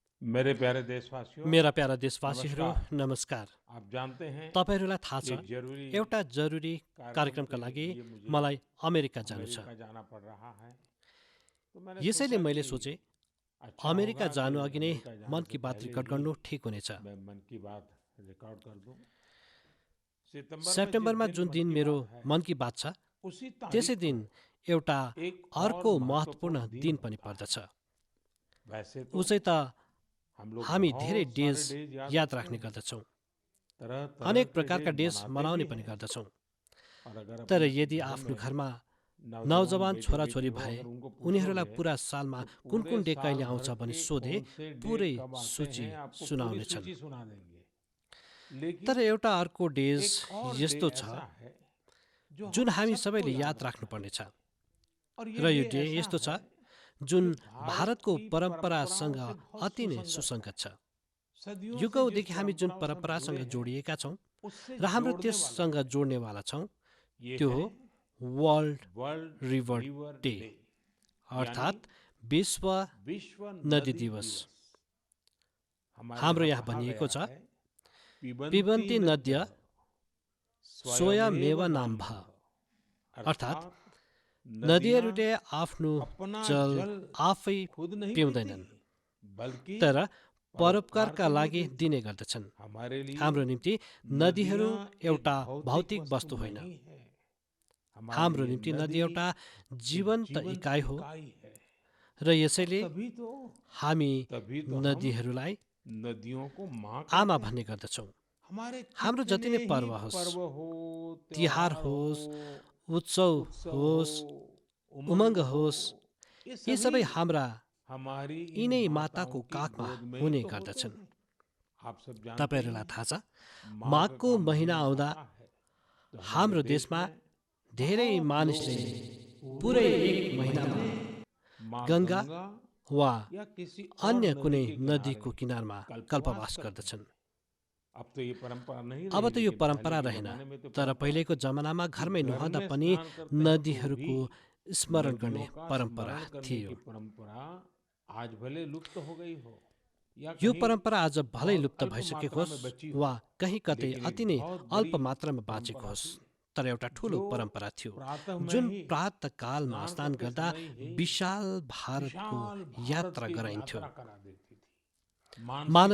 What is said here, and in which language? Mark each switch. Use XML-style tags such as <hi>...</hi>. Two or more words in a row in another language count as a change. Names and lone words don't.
<hi>मेरे प्यारे देशवासियों,</hi> <ne>मेरा प्यारा देशवासीहरू</ne> <hi>नमस्कार।</hi> <ne>नमस्कार।</ne> <hi>आप जानते हैं</hi> <ne>तपाईहरूलाई थाहा छ</ne> <hi>एक जरूरी</hi> <ne>एउटा जरुरी</ne> <hi>कार्यक्रम</hi> <ne>कार्यक्रमका</ne> <hi>के</hi> <ne>लागि</ne> <hi>लिए मुझे</hi> <ne>मलाई अमेरिका जानु छ।</ne> <hi>अमेरिका जाना पड़ रहा है। तो मैंने</hi> <ne>यसैले</ne> <hi>सोचा</hi> <ne>मैले</ne> <hi>कि</hi> <ne>सोचे</ne> <hi>अच्छा</hi> <ne>अमेरिका</ne> <hi>होगा कि</hi> <ne>जानु अघि नै</ne> <hi>अमेरिका जाने मन से की बात पहले</hi> <ne>रेकर्ड</ne> <hi>ही</hi> <ne>गर्नु ठिक हुनेछ।</ne> <hi>मैं मन की बात रिकॉर्ड कर दूं। सितंबर में जिस</hi> <ne>सेप्टेम्बरमा</ne> <hi>दिन</hi> <ne>जुन</ne> <hi>मन</hi> <ne>दिन</ne> <hi>की</hi> <ne>मेरो</ne> <hi>बात है,</hi> <ne>मन की बात छ</ne> <hi>उसी</hi> <ne>त्यसै</ne> <hi>तारीख को</hi> <ne>दिन एउटा</ne> <hi>एक और</hi> <ne>अर्को महत्त्वपूर्ण</ne> <hi>महत्वपूर्ण दिन</hi> <ne>दिन पनि</ne> <hi>होता है।</hi> <ne>पर्दछ।</ne> <hi>वैसे तो</hi> <ne>उसै त</ne> <hi>हम लोग</hi> <ne>हामी धेरै</ne> <hi>बहुत</hi> <ne>डेज</ne> <hi>सारे डेज याद</hi> <ne>याद</ne> <hi>रखते</hi> <ne>राख्ने</ne> <hi>हैं,</hi> <ne>गर्दछौँ,</ne> <hi>तरह तरह</hi> <ne>अनेक</ne> <hi>के</hi> <ne>प्रकारका</ne> <hi>डेज</hi> <ne>डेज</ne> <hi>मनाते</hi> <ne>मनाउने</ne> <hi>भी</hi> <ne>पनि</ne> <hi>हैं।</hi> <ne>गर्दछौँ।</ne> <hi>और अगर</hi> <ne>तर</ne> <hi>अपने</hi> <ne>यदि</ne> <hi>घरों</hi> <ne>आफ्नो</ne> <hi>में</hi> <ne>घरमा</ne> <hi>नौजवान</hi> <ne>नौजवान</ne> <hi>बेटे बेटी</hi> <ne>छोराछोरी</ne> <hi>हो,</hi> <ne>भए</ne> <hi>अगर उनको</hi> <ne>उनीहरूलाई</ne> <hi>पूछोगे</hi> <ne>पुरा सालमा</ne> <hi>तो</hi> <ne>कुन</ne> <hi>पूरे</hi> <ne>कुन डे</ne> <hi>साल</hi> <ne>कहिले</ne> <hi>भर</hi> <ne>आउँछ भनी</ne> <hi>के</hi> <ne>सोधे</ne> <hi>कौन से डे</hi> <ne>पुरै</ne> <hi>कब आते</hi> <ne>सूची</ne> <hi>हैं आपको पूरी</hi> <ne>सुनाउनेछन्।</ne> <hi>सूची सुना देंगे।</hi> <ne>तर</ne> <hi>लेकिन</hi> <ne>एउटा अर्को डेज</ne> <hi>एक और डे</hi> <ne>यस्तो छ</ne> <hi>ऐसा है जो</hi> <ne>जुन</ne> <hi>हम</hi> <ne>हामी</ne> <hi>सबको</hi> <ne>सबैले</ne> <hi>याद</hi> <ne>याद</ne> <hi>रखना है।</hi> <ne>राख्नुपर्नेछ,</ne> <hi>और ये</hi> <ne>र यो</ne> <hi>डे</hi> <ne>डे</ne> <hi>ऐसा</hi> <ne>यस्तो</ne> <hi>है</hi> <ne>छ जुन</ne> <hi>जो भारत</hi> <ne>भारतको</ne> <hi>की</hi> <ne>परम्परासँग</ne> <hi>परंपराओं से बहुत</hi> <ne>अति नै</ne> <hi>सुसंगत</hi> <ne>सुसङ्गत</ne> <hi>है।</hi> <ne>छ।</ne> <hi>सदियों से जिस</hi> <ne>युगौँदेखि हामी जुन</ne> <hi>परंपराओं से हम</hi> <ne>परम्परासँग</ne> <hi>जुड़े हैं,</hi> <ne>जोडिएका छौँ</ne> <hi>उससे</hi> <ne>र हाम्रो</ne> <hi>जोड़ने वाला</hi> <ne>त्यससँग</ne> <hi>है।</hi> <ne>जोड्नेवाला छौँ,</ne> <hi>ये</hi> <ne>त्यो</ne> <hi>है</hi> <ne>हो वर्ल्ड</ne> <hi>वर्ल्ड</hi> <ne>रिभर</ne> <hi>रिवर</hi> <ne>डे,</ne> <hi>डे, यानी</hi> <ne>अर्थात् विश्व</ne> <hi>विश्व</hi> <ne>नदी</ne> <hi>नदी</hi> <ne>दिवस।</ne> <hi>दिवस। हमारे</hi> <ne>हाम्रो</ne> <hi>यहाँ</hi> <ne>यहाँ</ne> <hi>कहा</hi> <ne>भनिएको</ne> <hi>गया</hi> <ne>छ,</ne> <hi>है,</hi> <sa>पिबन्ति पिबन्ती नद्यः नद्य स्वयमेव स्वयमेव नाम्भः। नाम्भः, अर्थात्</sa> <hi>अर्थात नदियाँ</hi> <ne>नदीहरूले आफ्नो</ne> <hi>अपना जल</hi> <ne>जल आफै</ne> <hi>खुद नहीं पीती,</hi> <ne>पिउँदैनन्,</ne> <hi>बल्कि</hi> <ne>तर</ne> <hi>परोपकार</hi> <ne>परोपकारका</ne> <hi>के लिए</hi> <ne>लागि</ne> <hi>देती</hi> <ne>दिने</ne> <hi>हैं।</hi> <ne>गर्दछन्।</ne> <hi>हमारे लिए</hi> <ne>हाम्रो निम्ति नदीहरू</ne> <hi>नदियाँ एक</hi> <ne>एउटा</ne> <hi>भौतिक</hi> <ne>भौतिक वस्तु होइन,</ne> <hi>नहीं है। हमारे</hi> <ne>हाम्रो</ne> <hi>लिए</hi> <ne>निम्ति नदी</ne> <hi>नदी</hi> <ne>एउटा</ne> <hi>एक</hi> <ne>जीवन्त</ne> <hi>जीवंत</hi> <ne>इकाइ हो</ne> <hi>इकाई है।</hi> <ne>र</ne> <hi>और</hi> <ne>यसैले हामी</ne> <hi>तभी तो हम</hi> <ne>नदीहरूलाई</ne> <hi>नदियों को माँ</hi> <ne>आमा</ne> <hi>कहते</hi> <ne>भन्ने</ne> <hi>हैं।</hi> <ne>गर्दछौँ।</ne> <hi>हमारे</hi> <ne>हाम्रो जति</ne> <hi>कितने</hi> <ne>नै</ne> <hi>ही</hi> <ne>पर्व होस्,</ne> <hi>पर्व हो,</hi> <ne>तिहार</ne> <hi>त्योहार हो,</hi> <ne>होस्, उत्सव</ne> <hi>उत्सव हो,</hi> <ne>होस्,</ne> <hi>उमंग</hi> <ne>उमङ्ग</ne> <hi>हो,</hi> <ne>होस्,</ne> <hi>ये</hi> <ne>यी</ne> <hi>सभी</hi> <ne>सबै हाम्रा</ne> <hi>हमारी इन</hi> <ne>यिनै</ne> <hi>माताओं</hi> <ne>माताको</ne> <hi>की</hi> <ne>काखमा</ne> <hi>गोद में ही</hi> <ne>हुने</ne> <hi>तो होते</hi> <ne>गर्दछन्।</ne> <hi>हैं। आप सब जानते</hi> <ne>तपाईँहरूलाई</ne> <hi>हैं,</hi> <ne>थाहा छ,</ne> <hi>माघ</hi> <ne>माघको</ne> <hi>का</hi> <ne>महिना</ne> <hi>महीना</hi> <ne>आउँदा</ne> <hi>आता है तो हमारे</hi> <ne>हाम्रो</ne> <hi>देश</hi> <ne>देशमा</ne> <hi>में</hi> <ne>धेरै</ne> <hi>बहुत</hi> <ne>मानिसले</ne> <hi>लोग</hi> <ne>पुरै</ne> <hi>पूरे</hi> <ne>एक</ne> <hi>एक</hi> <ne>महिनामा</ne> <hi>महीने माँ</hi> <ne>गङ्गा</ne> <hi>गंगा</hi> <ne>वा</ne> <hi>या किसी और</hi> <ne>अन्य</ne> <hi>नदी</hi> <ne>कुनै</ne> <hi>के</hi> <ne>नदीको</ne> <hi>किनारे</hi> <ne>किनारमा</ne> <hi>कल्पवास</hi> <ne>कल्पवास</ne> <hi>करते</hi> <ne>गर्दछन्।</ne> <hi>हैं। अब तो ये परंपरा नहीं</hi> <ne>अब</ne> <hi>रही,</hi> <ne>त यो</ne> <hi>लेकिन पहले</hi> <ne>परम्परा</ne> <hi>के</hi> <ne>रहेन,</ne> <hi>जमाने में तो</hi> <ne>तर</ne> <hi>परंपरा</hi> <ne>पहिलेको</ne> <hi>थी</hi> <ne>जमानामा</ne> <hi>कि</hi> <ne>घरमै</ne> <hi>घर</hi> <ne>नुहाउँदा</ne> <hi>में</hi> <ne>पनि</ne> <hi>स्नान करते हैं तो भी</hi> <ne>नदीहरूको स्मरण गर्ने</ne> <hi>नदियों का</hi> <ne>परम्परा</ne> <hi>स्मरण करने</hi> <ne>थियो।</ne> <hi>की परंपरा आज भले लुप्त हो गई हो या</hi> <ne>यो</ne> <hi>कहीं</hi> <ne>परम्परा आज भलै</ne> <hi>बहुत</hi> <ne>लुप्त</ne> <hi>अल्प</hi> <ne>भइसकेको</ne> <hi>मात्रा</hi> <ne>होस्</ne> <hi>में बची</hi> <ne>वा</ne> <hi>हो,</hi> <ne>कहीँ कतै</ne> <hi>लेकिन</hi> <ne>अति</ne> <hi>एक</hi> <ne>नै</ne> <hi>बहुत</hi> <ne>अल्प</ne> <hi>बड़ी</hi> <ne>मात्रामा बाँचेको</ne> <hi>परंपरा</hi> <ne>होस्,</ne> <hi>थी</hi> <ne>तर एउटा ठुलो</ne> <hi>जो</hi> <ne>परम्परा थियो</ne> <hi>प्रातः में</hi> <ne>जुन</ne> <hi>ही</hi> <ne>प्रातःकालमा</ne> <hi>स्नान</hi> <ne>स्नान</ne> <hi>करते</hi> <ne>गर्दा</ne> <hi>समय ही</hi> <ne>विशाल भारतको</ne> <hi>विशाल भारत</hi> <ne>यात्रा</ne> <hi>की</hi> <ne>गराइन्थ्यो।</ne> <hi>यात्रा करा देती थी। मानसिक</hi>